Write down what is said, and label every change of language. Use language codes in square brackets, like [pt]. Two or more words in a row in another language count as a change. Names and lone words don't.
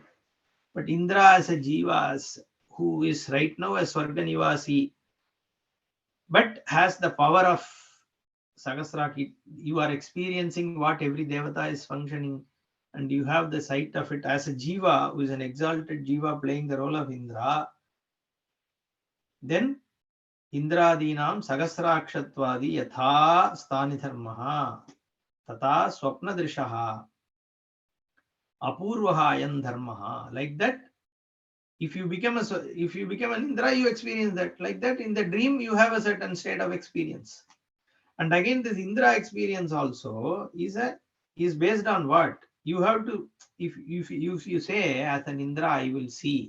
[en] But Indra as a Jiva, who is right now a [sa] Swarga Nivasi, [en] but has the power of Sahasraki, you are experiencing what every Devata is functioning, and you have the sight of it as a Jiva, who is an exalted Jiva playing the role of Indra. [sa] Then Indradinam Sahasrakshatvadi yatha sthani dharmaha tata swapna drishaha apurvaha ayan dharmaha. [en] Like that, if you become an Indra, you experience that. Like that, in the dream, you have a certain state of experience. And again, this Indra experience also is based on what? You have to, if you say as an Indra, I will see.